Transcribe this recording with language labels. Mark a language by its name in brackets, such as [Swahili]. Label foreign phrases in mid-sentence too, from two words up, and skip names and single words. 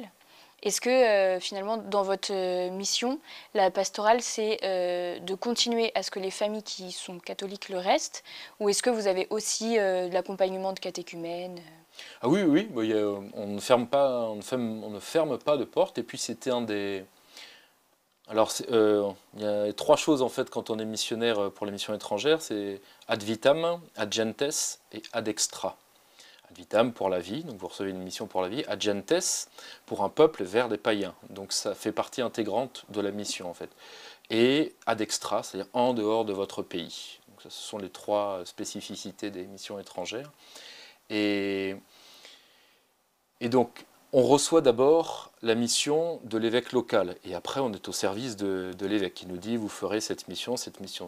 [French] Est-ce que finalement, dans votre mission, la pastorale, c'est de continuer à ce que les familles qui sont catholiques le restent, ou est-ce que vous avez aussi de l'accompagnement de catéchumènes? Ah oui, oui, bah, on ne ferme pas de porte, et puis c'était un des... Alors, il y a 3 choses en fait quand on est missionnaire pour les missions étrangères, c'est [Latin] ad vitam, ad gentes [French] et [Latin] ad extra. Ad vitam [French] pour la vie, donc vous recevez une mission pour la vie. [Latin] Ad gentes [French] pour un peuple vers des païens, donc ça fait partie intégrante de la mission en fait. Et [Latin] ad extra, [French] c'est-à-dire en dehors de votre pays. Donc ça, ce sont les 3 spécificités des missions étrangères. Et donc on reçoit d'abord la mission de l'évêque local, et après on est au service de l'évêque qui nous dit vous ferez cette mission, cette mission.